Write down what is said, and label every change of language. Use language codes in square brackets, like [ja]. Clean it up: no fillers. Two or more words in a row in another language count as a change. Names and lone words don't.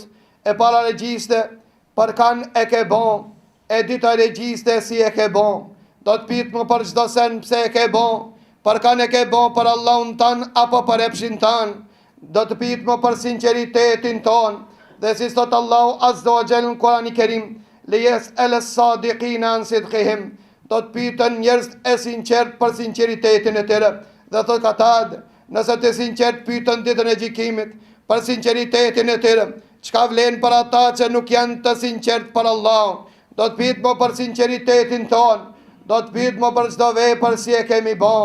[sq] E para regjistre për kan e ke bon, e dyta regjistre si e ke bon. Do të pitë më për çdo sen pse e ke bon, për kan e ke bon për Allahun tan apo për epshin tan. Do të pitë më për sinqeritetin ton. Dhe si thot Allahu [ar] عز وجل [sq] në Kur'anin e Kerim: [ar] ليسأل الصادقين عن صدقهم. [sq] Do të pyeten njerëz e sinqert për sinqeritetin e tyre. Dhe thot Katade, nëse të sinqert pyeten ditën e gjykimit për sinqeritetin e tyre, çka vlen për ata që nuk janë të sinqert për Allahun? Do të pyet më për sinqeritetin ton, do të pyet më për çdo vepër si e kemi bën.